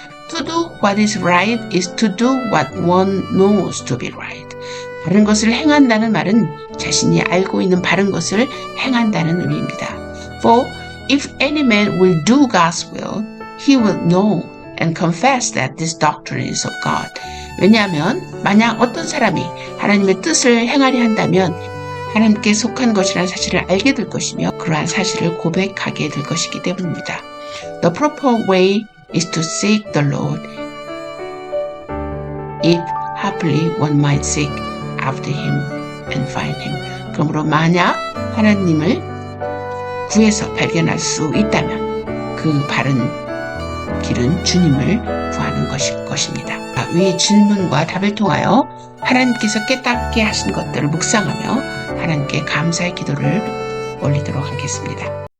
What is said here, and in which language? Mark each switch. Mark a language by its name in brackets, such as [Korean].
[English] To do what is right is to do what one knows to be right. [Korean] 바른 것을 행한다는 말은 자신이 알고 있는 바른 것을 행한다는 의미입니다. [English] For if any man will do God's will, he will know and confess that this doctrine is of God. [Korean] 왜냐하면 만약 어떤 사람이 하나님의 뜻을 행하려 한다면 하나님께 속한 것이라는 사실을 알게 될 것이며 그러한 사실을 고백하게 될 것이기 때문입니다. [English] The proper way is to seek the Lord if haply one might seek after him and find him. [Korean] 그러므로 만약 하나님을 구해서 발견할 수 있다면 그 바른 길은 주님을 구하는 것일 것입니다. 위 질문과 답을 통하여 하나님께서 깨닫게 하신 것들을 묵상하며 하나님께 감사의 기도를 올리도록 하겠습니다.